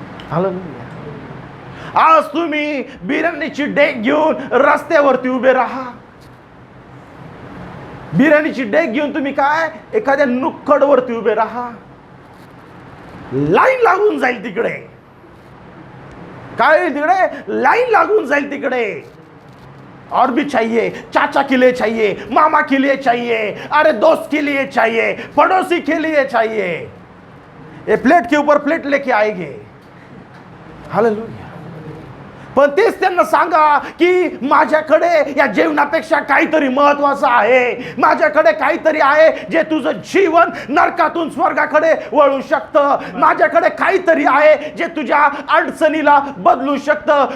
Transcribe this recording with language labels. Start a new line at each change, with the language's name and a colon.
Marathi: Hallelujah. आज तुम्ही बिर्याणीची डेग घेऊन रस्त्यावरती उभे राहा. बिर्याणीची डेग घेऊन तुम्ही काय एखाद्या नुक्कडवरती उभे राहा. लाईन लागून जाईल तिकडे. काय तिकडे लाईन लागून जाईल तिकडे.
Hindi: और भी चाहिए, चाचा के लिए चाहिए, मामा के लिए चाहिए, अरे दोस्त के लिए चाहिए, पड़ोसी के लिए चाहिए. ये प्लेट के ऊपर प्लेट लेके आएंगे. हालेलुया.
Marathi: पण तेच त्यांना सांगा की माझ्याकडे या जेवणापेक्षा काहीतरी महत्वाचं आहे. माझ्याकडे काहीतरी आहे जे तुझं जीवन नरकातून स्वर्गाकडे वळू शकतं. माझ्याकडे काहीतरी आहे जे तुझ्या अडचणीला बदलू शकतं.